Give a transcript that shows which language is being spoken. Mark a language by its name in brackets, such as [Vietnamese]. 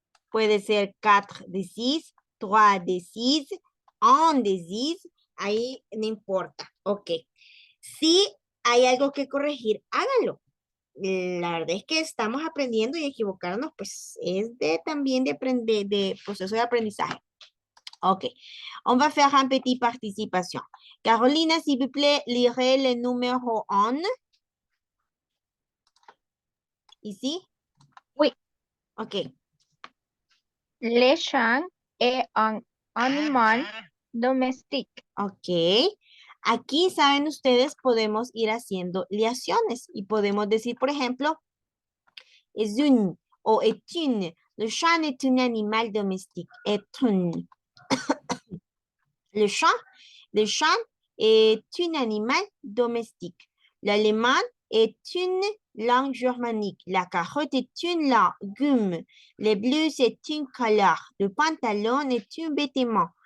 [Spanish] Puede ser 4 de 6, 3 de 6, 1 de 6. Ahí no importa. Ok. Si hay algo que corregir, háganlo. La verdad es que estamos aprendiendo y equivocarnos, pues es también de aprender, de proceso de aprendizaje. Ok. [French] On va faire un petit participation. Carolina, s'il vous plaît, lirez le numéro 1. Ici? Oui. Ok. Le chat est un animal domestique. Ok. [Spanish] Aquí, saben ustedes, podemos ir haciendo liaciones y podemos decir, por ejemplo, es une o [French] est une. Le chat est un animal domestique. Est une. Le chat est un animal domestique. L'allemand est une langue germanique. La carotte est une légume. Le bleu, c'est une couleur. Le pantalon est un vêtement.